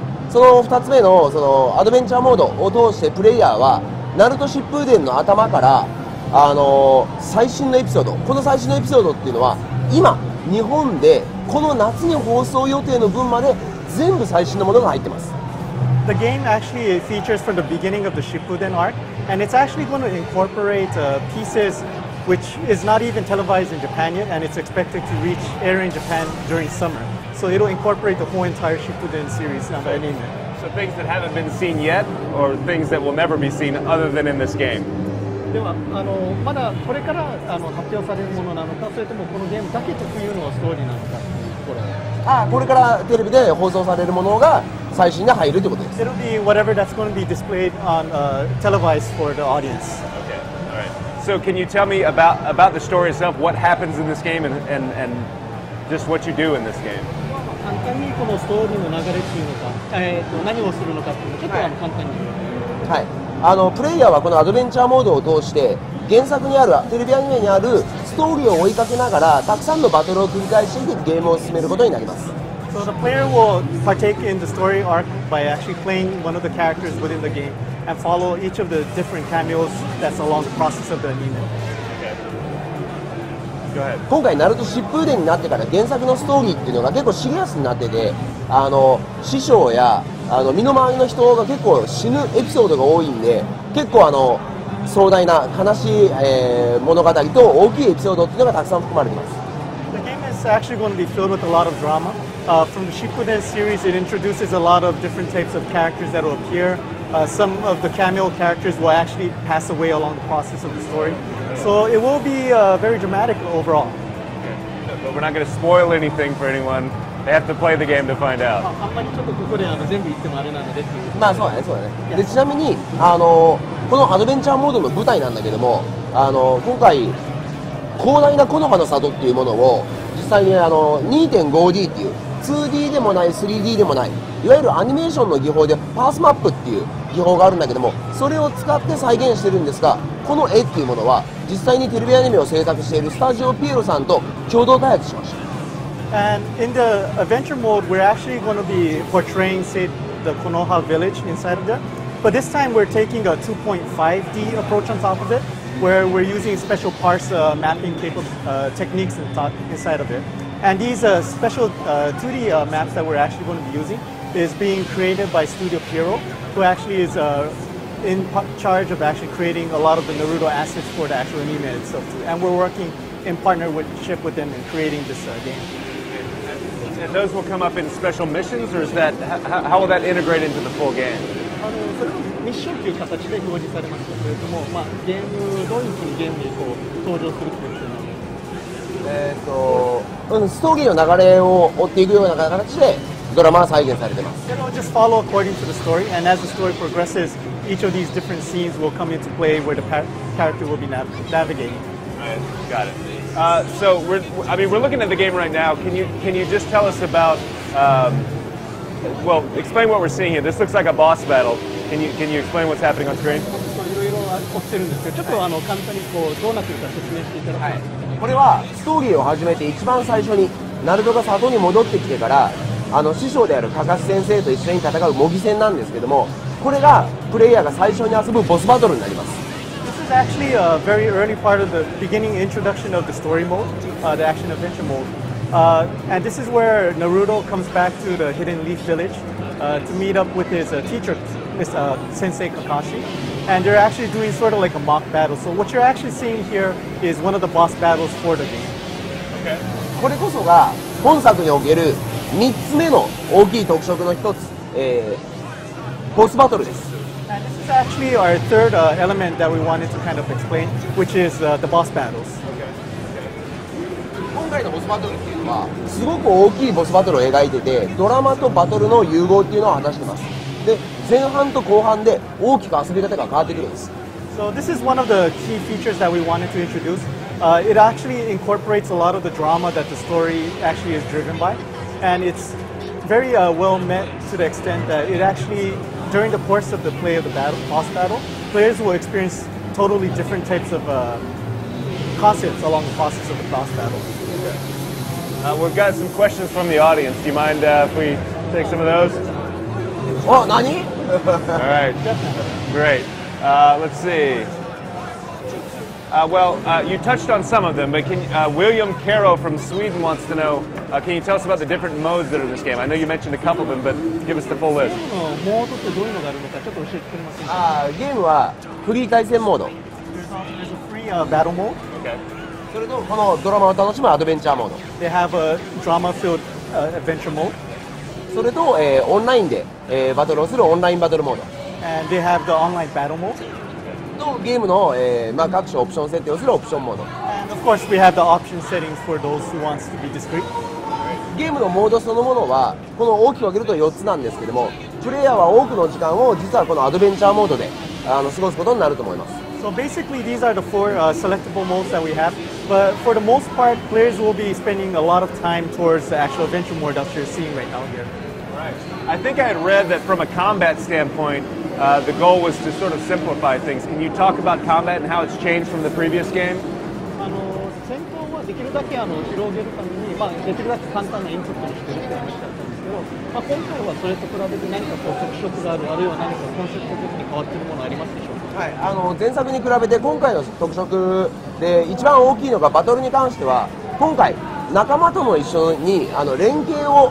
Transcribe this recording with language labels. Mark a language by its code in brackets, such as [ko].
[ja] その2つ目の、そのアドベンチャーモードを通してプレイヤーはナルト疾風伝の頭から、最新のエピソード、この最新のエピソードっていうのは今日本でこの夏に放送予定の分まで全部最新のものが入ってます。 [en] The game actually features from the beginning of the Shippuden arc, and it's actually going to incorporate pieces which is not even televised in Japan yet, and it's expected to air in Japan during summer. So it'll incorporate the whole entire Shippuden series on the anime. So things that haven't been seen yet, or things that will never be seen other than in this game? [ja] ではまだこれから発表されるものなのか、それともこのゲームだけ特有のストーリーなのか。これからテレビで放送されるものが最新で入るということです。 [en] It'll be whatever that's going to be displayed on televised for the audience. Okay, all right. So can you tell me about the story itself, what happens in this game, and just what you do in this game? [ja] 簡単にこのストーリーの流れっていうのか、何をするのかっていうのをちょっと簡単に。はい、プレイヤーはこのアドベンチャーモードを通して原作にあるテレビアニメにあるストーリーを追いかけながらたくさんのバトルを繰り返していくゲームを進めることになります。 [en] So the player will partake in the story arc by actually playing one of the characters within the game and follow each of the different cameos that's along the process of the anime. Go ahead. [ja] 今回ナルト疾風伝になってから原作のストーリーっていうのが結構シリアスになってて師匠や身の回りの人が結構死ぬエピソードが多いんで結構壮大な悲しい、物語と大きいエピソードっていうのがたくさん含まれています。 [en] The game is actually going to be filled with a lot of drama. From the Shippuden series, it introduces a lot of different types of characters that will appear. Some of the cameo characters will actually pass away along the process of the story. So it will be very dramatic overall. Okay. But we're not going to spoil anything for anyone. They have to play the game to find out. [ja] あんまりちょっとここで全部言ってもあれなのでっていう。まあそうだね、そうだね。でちなみにこのアドベンチャーモードの舞台なんだけども今回広大な木の葉の里っていうものを実際に2.5D っていう 2D でもない 3D でもないいわゆるアニメーションの技法でパースマップっていう技法があるんだけどもそれを使って再現してるんですがこの絵っていうものは実際にテレビアニメを制作しているスタジオピエロさんと共同開発しました。 [en] And in the adventure mode, we're actually going to be portraying, say, the Konoha village inside of there. But this time we're taking a 2.5D approach on top of it, where we're using special parse mapping techniques inside of it. And these special 2D maps that we're actually going to be using is being created by Studio Pierrot, who actually is in charge of actually creating a lot of the Naruto assets for the actual anime itself too. And we're working in partnership with them in creating this game. And those will come up in special missions, or is that how will that integrate into the full game? [ja] それはミッションという形で表示されましたけれども、ゲームどういうふうにゲームに登場するっていうのはストーリーの流れを追っていくような形でドラマは再現されています。 [en] It'll just follow according to the story, and as the story progresses, each of these different scenes will come into play where the character will be navigating. Right, got it. So we're looking at the game right now. Can you just tell us about well, explain what we're seeing here. This looks like a boss battle. Can you explain what's happening on screen? [ja] いろいろ起きてるんですけど、ちょっと簡単にどうなってるか説明していただきます。これはストーリーを始めて一番最初にナルトが里に戻ってきてから師匠であるカカシ先生と一緒に戦う模擬戦なんですけども、これがプレイヤーが最初に遊ぶボスバトルになります。 [en] This is actually a very early part of the beginning introduction of the story mode, the action adventure mode. And this is where Naruto comes back to the Hidden Leaf Village to meet up with his teacher, Sensei Kakashi. And they're actually doing sort of like a mock battle. So what you're actually seeing here is one of the boss battles for the game. Okay. [ja] これこそが本作における3つ目の大きい特色の一つ、ボスバトルです。 [en] And this is actually our third element that we wanted to kind of explain, which is the boss battles. [ja] 今回のボスバトルっていうのはすごく大きいボスバトルを描いてて、ドラマとバトルの融合っていうのを果たしてます。で、前半と後半で大きく遊び方が変わってくるんです。 [en] So this is one of the key features that we wanted to introduce. It actually incorporates a lot of the drama that the story actually is driven by, and it's very well met to the extent that it actually, during the course of the play of the boss battle, players will experience totally different types of concepts along the process of the boss battle. We've got some questions from the audience. Do you mind if we take some of those? [ja] あ、何 [en] All right, great. Let's see. You touched on some of them, but William Caro from Sweden wants to know, can you tell us about the different modes that are in this game? I know you mentioned a couple of them, but give us the full list. [ja] モードってどういうのがあるのかちょっと教えてくれませんか？ゲームはフリー対戦モード、 [en] There's a free battle mode. Okay. [ja] それとこのドラマを楽しむアドベンチャーモード、 [en] They have a drama-filled adventure mode, [ja] それと、オンラインで、バトルをするオンラインバトルモード [en] and they have the online battle mode. [ja] とゲームの、各種オプション設定をするオプションモード。 [en] And of course, we have the option settings for those who wants to be discreet. [ja] ゲームのモードそのものはこの大きく分けると4つなんですけども、プレイヤーは多くの時間を実はこのアドベンチャーモードで過ごすことになると思います。 [en] So basically, these are the four selectable modes that we have. But for the most part, players will be spending a lot of time towards the actual adventure mode that you're seeing right now here. Right. I think I had read that from a combat standpoint, the goal was to sort of simplify things. Can you talk about combat and how it's changed from the previous game? [ja] 戦闘はできるだけ広げるために、できるだけ簡単なインプットにしてるって話だったんですけど、今回はそれと比べて何か特色がある、あるいは何かコンセプト的に変わっているものありますでしょうか？はい、前作に比べて今回の特色で一番大きいのがバトルに関しては、今回仲間とも一緒に連携を